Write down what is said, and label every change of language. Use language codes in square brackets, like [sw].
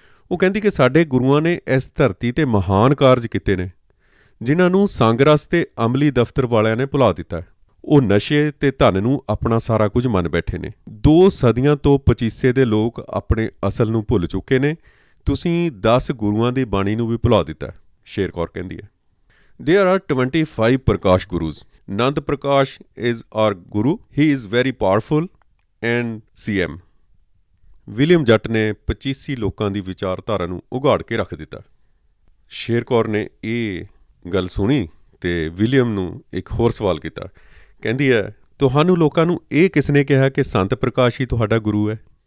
[pa] ਉਹ ਕਹਿੰਦੀ ਕਿ ਸਾਡੇ ਗੁਰੂਆਂ ਨੇ ਇਸ ਧਰਤੀ 'ਤੇ ਮਹਾਨ ਕਾਰਜ ਕੀਤੇ ਨੇ, ਜਿਨ੍ਹਾਂ ਨੂੰ ਸੰਗਰਸ ਤੇ ਅਮਲੀ ਦਫ਼ਤਰ ਵਾਲਿਆਂ ਨੇ ਭੁਲਾ ਦਿੱਤਾ ਹੈ। ਉਹ ਨਸ਼ੇ ਤੇ ਧਨ ਨੂੰ ਆਪਣਾ ਸਾਰਾ ਕੁਝ ਮੰਨ ਬੈਠੇ ਨੇ। 2 ਸਦੀਆਂ ਤੋਂ ਪਚੀਸੇ ਦੇ ਲੋਕ ਆਪਣੇ ਅਸਲ ਨੂੰ ਭੁੱਲ ਚੁੱਕੇ ਨੇ। ਤੁਸੀਂ 10 ਗੁਰੂਆਂ ਦੀ ਬਾਣੀ ਨੂੰ ਵੀ ਭੁਲਾ ਦਿੱਤਾ, ਸ਼ੇਰ ਕੌਰ ਕਹਿੰਦੀ ਹੈ। [en] There are 25 Prakash Gurus. Nand Prakash is our Guru. He is very powerful and CM. [pa] William ਜੱਟ ਨੇ 25 ਲੋਕਾਂ ਦੀ ਵਿਚਾਰਧਾਰਾ ਨੂੰ ਉਘਾੜ ਕੇ ਰੱਖ ਦਿੱਤਾ। ਸ਼ੇਰ ਕੌਰ ਨੇ ਇਹ ਗੱਲ ਸੁਣੀ ਤੇ ਵਿਲੀਅਮ ਨੂੰ ਇੱਕ ਹੋਰ ਸਵਾਲ ਕੀਤਾ। ਕਹਿੰਦੀ ਹੈ, ਤੁਹਾਨੂੰ ਲੋਕਾਂ ਨੂੰ ਇਹ ਕਿਸ ਨੇ ਕਿਹਾ ਕਿ ਸੰਤ ਪ੍ਰਕਾਸ਼ ਹੀ ਤੁਹਾਡਾ ਗੁਰੂ ਹੈ?